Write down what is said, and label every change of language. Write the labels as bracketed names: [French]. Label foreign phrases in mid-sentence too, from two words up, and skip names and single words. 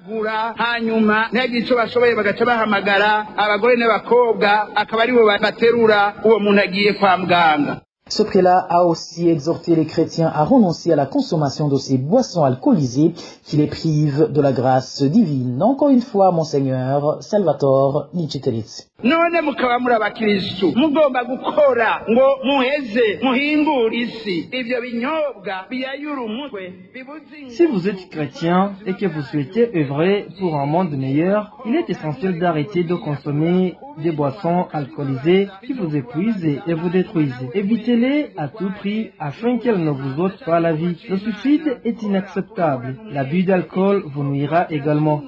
[French] Ce prélat a aussi exhorté les chrétiens à renoncer à la consommation de ces boissons alcoolisées qui les privent de la grâce divine. Encore une fois, Monseigneur Salvatore Niciteletse. [Rundi] none mukaba muri abakristu mugomba gukora ngo muheze muhingure isi ivyo binyobwa biyayura umutwe. [French] Si vous êtes chrétien et que vous souhaitez œuvrer pour un monde meilleur, il est essentiel d'arrêter de consommer des boissons alcoolisées qui vous épuisent et vous détruisent. Évitez-les à tout prix afin qu'elles ne vous ôtent pas la vie. Le suicide est inacceptable. L'abus d'alcool vous nuira également.